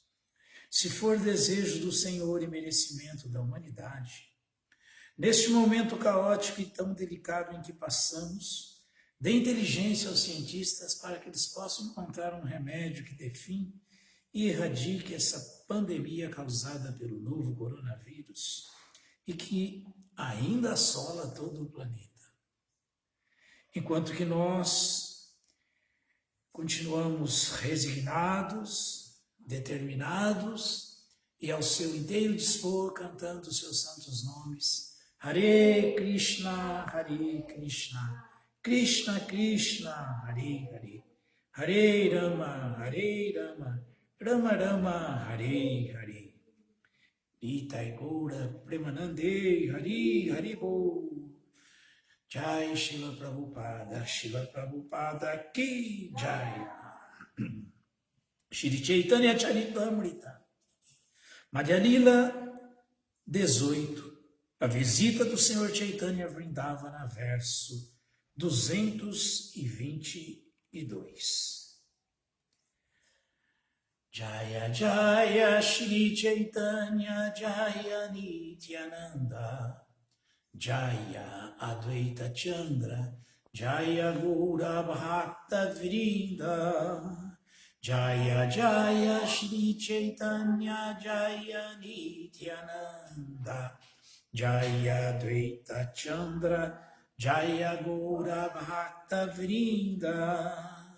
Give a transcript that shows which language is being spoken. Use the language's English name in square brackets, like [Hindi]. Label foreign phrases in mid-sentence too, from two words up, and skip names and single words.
[Portuguese] Se for desejo do Senhor e merecimento da humanidade, neste momento caótico e tão delicado em que passamos, dê inteligência aos cientistas para que eles possam encontrar um remédio que dê fim e erradique essa pandemia causada pelo novo coronavírus e que ainda assola todo o planeta. Enquanto que nós continuamos resignados, determinados e ao seu inteiro dispor cantando os seus santos nomes. [Sanskrit] हरे कृष्ण, कृष्ण कृष्ण, हरे हरे, हरे राम, राम राम, हरे हरे. निताइ गौर प्रेमानन्दे, हरि हरिबोल. [Hindi] जय श्रील प्रभुपाद की जय. [Portuguese] Shri Chaitanya Charitamrita. Madhya Lila 18. A visita do Senhor Chaitanya Vrindavana, verso 222. [Sanskrit] जय जय श्री चैतन्य जय नित्यानन्द जय अद्वैत चन्द्र जय गौर भक्त वृन्द जय जय श्री चैतन्य जय नित्यानन्द जय अद्वैत चन्द्र जय गौर भक्त वृन्द